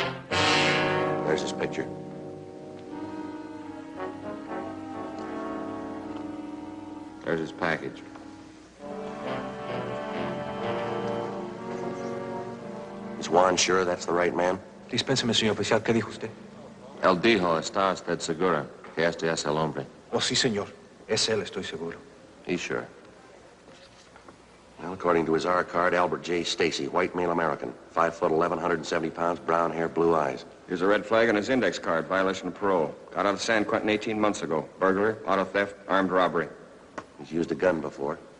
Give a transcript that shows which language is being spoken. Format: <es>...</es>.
<en>There's his picture. There's his package. Is Juan sure that's the right man?</en> <es>Dispénseme, señor oficial. ¿Qué dijo usted? Él dijo, ¿está usted segura que este es el hombre? Oh, sí, señor. Es él, estoy seguro.</es> <en>He's sure. Well, according to his R card, Albert J. Stacy, white male American, 5'11", 170 pounds, brown hair, blue eyes. Here's a red flag on his index card, violation of parole. Got out of San Quentin 18 months ago. Burglary, auto theft, armed robbery. He's used a gun before.</en>